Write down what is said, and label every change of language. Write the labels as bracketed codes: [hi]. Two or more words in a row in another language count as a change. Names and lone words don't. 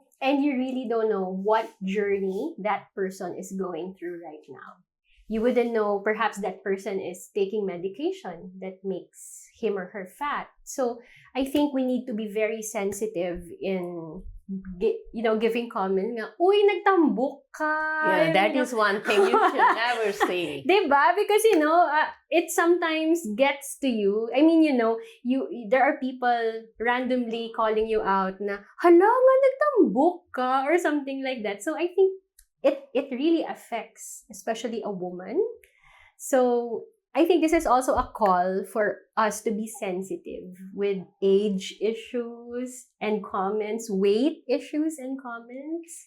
[en] and you really don't know what journey that person is going through right now. You wouldn't know, perhaps that person is taking medication that makes him or her fat. So I think we need to be very sensitive in, giving comment [hil] nga, uy, nagtambok ka. [en] Yeah, that is one thing you should never say. Diba? Because, it sometimes gets to you. I mean, there are people randomly calling you out na, [hil] hala nga, nagtambok ka, [en] or something like that. So I think it really affects, especially a woman. So I think this is also a call for us to be sensitive with age issues and comments, weight issues and comments.